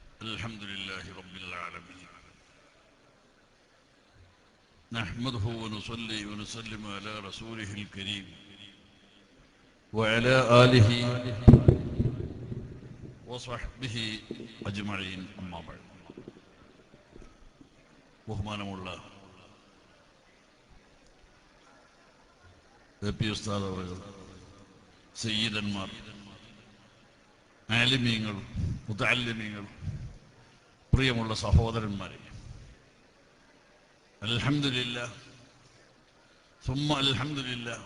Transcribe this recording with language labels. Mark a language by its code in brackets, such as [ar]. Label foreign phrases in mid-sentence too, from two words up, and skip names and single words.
[ar] الحمد لله رب العالمين نحمده ونصلي ونسلم على رسوله الكريم وعلى آله وصحبه أجمعين أما بعد [ml] ബഹുമാനമുള്ള ഉസ്താദ് അവர்கள், സയ്യിദന്മാർ, ആലിമീങ്ങൾ, മുതഅല്ലിമീങ്ങൾ, പ്രിയമുള്ള സഹോദരന്മാരെ, [ar] الحمد لله ثم الحمد لله.